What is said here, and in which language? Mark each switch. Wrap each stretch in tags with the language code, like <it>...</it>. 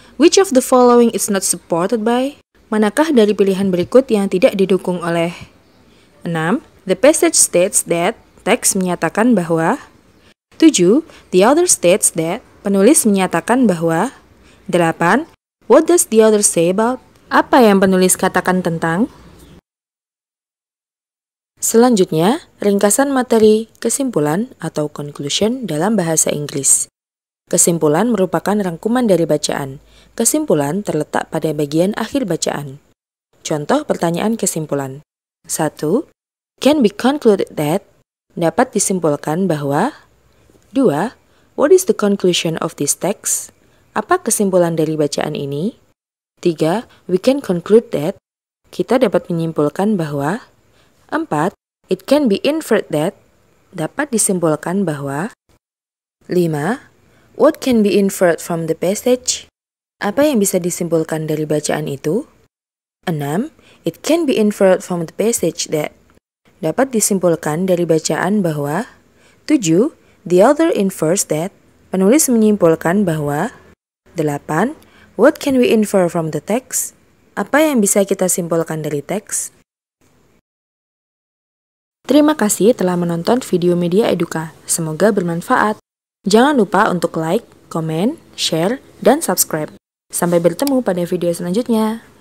<en>Which of the following is not supported by,</en> <id>manakah dari pilihan berikut yang tidak didukung oleh. 6.</id> <en>The passage states that,</en> <id>teks menyatakan bahwa.</id> <en>7. The author states that,</en> <id>penulis menyatakan bahwa.</id> <en>8. What does the author say about?</en> <id>Apa yang penulis katakan tentang? Selanjutnya, ringkasan materi kesimpulan atau conclusion dalam bahasa Inggris. Kesimpulan merupakan rangkuman dari bacaan. Kesimpulan terletak pada bagian akhir bacaan. Contoh pertanyaan kesimpulan. 1.</id> <en>Can be concluded that,</en> <id>dapat disimpulkan bahwa.</id> <en>2. What is the conclusion of this text?</en> <id>Apa kesimpulan dari bacaan ini?</id> <en>3. We can conclude that,</en> <id>kita dapat menyimpulkan bahwa.</id> <en>4. It can be inferred that,</en> <id>dapat disimpulkan bahwa.</id> <en>5. What can be inferred from the passage?</en> <id>Apa yang bisa disimpulkan dari bacaan itu?</id> <en>6. It can be inferred from the passage that,</en> <id>dapat disimpulkan dari bacaan bahwa.</id> <en>7. The author infers that,</en> <id>penulis menyimpulkan bahwa.</id> <en>8. What can we infer from the text?</en> <id>Apa yang bisa kita simpulkan dari teks? Terima kasih telah menonton video Media Eduka. Semoga bermanfaat. Jangan lupa untuk like, komen, share, dan subscribe. Sampai bertemu pada video selanjutnya.</id>